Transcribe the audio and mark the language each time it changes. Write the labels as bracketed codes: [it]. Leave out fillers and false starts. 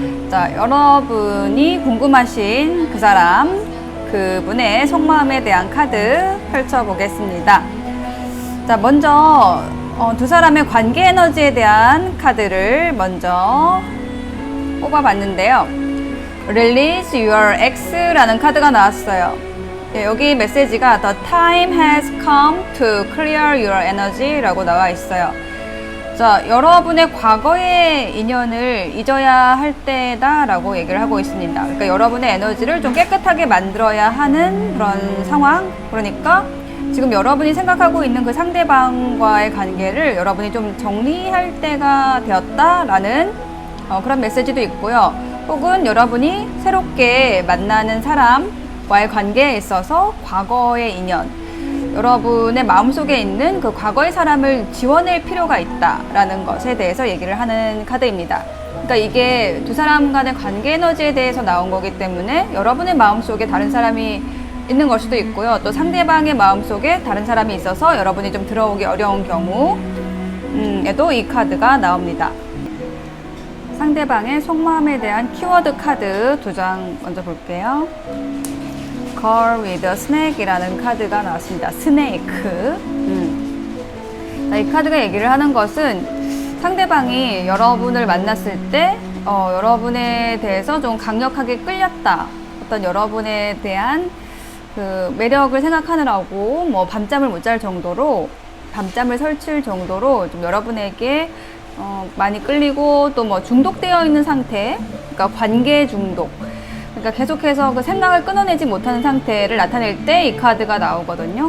[ko] 자, 여러분이 궁금하신 그 사람, 그분의 속마음에 대한 카드 펼쳐보겠습니다. 자, 먼저 두 사람의 관계 에너지에 대한 카드를 먼저 뽑아봤는데요. [en] Release your X [ko] 라는 카드가 나왔어요. 여기 메시지가 [en] The time has come to clear your energy [ko] 라고 나와 있어요. 자, 여러분의 과거의 인연을 잊어야 할 때다 라고 얘기를 하고 있습니다. 그러니까 여러분의 에너지를 좀 깨끗하게 만들어야 하는 그런 상황. 그러니까 지금 여러분이 생각하고 있는 그 상대방과의 관계를 여러분이 좀 정리할 때가 되었다라는 그런 메시지도 있고요. 혹은 여러분이 새롭게 만나는 사람과의 관계에 있어서 과거의 인연, 여러분의 마음속에 있는 그 과거의 사람을 지워낼 필요가 있다라는 것에 대해서 얘기를 하는 카드입니다. 그러니까 이게 두 사람 간의 관계 에너지에 대해서 나온 거기 때문에 여러분의 마음속에 다른 사람이 있는 걸 수도 있고요. 또 상대방의 마음속에 다른 사람이 있어서 여러분이 좀 들어오기 어려운 경우에도 이 카드가 나옵니다. 상대방의 속마음에 대한 키워드 카드 2장 먼저 볼게요. [en] Girl with a snake [ko] 이라는 카드가 나왔습니다. 스네이크. 자, 이 카드가 얘기를 하는 것은 상대방이 여러분을 만났을 때 여러분에 대해서 좀 강력하게 끌렸다. 어떤 여러분에 대한 그 매력을 생각하느라고 뭐 밤잠을 못 잘 정도로, 밤잠을 설칠 정도로 좀 여러분에게 많이 끌리고 또 뭐 중독되어 있는 상태, 그러니까 관계 중독, 그러니까 계속해서 그 생각을 끊어내지 못하는 상태를 나타낼 때 이 카드가 나오거든요.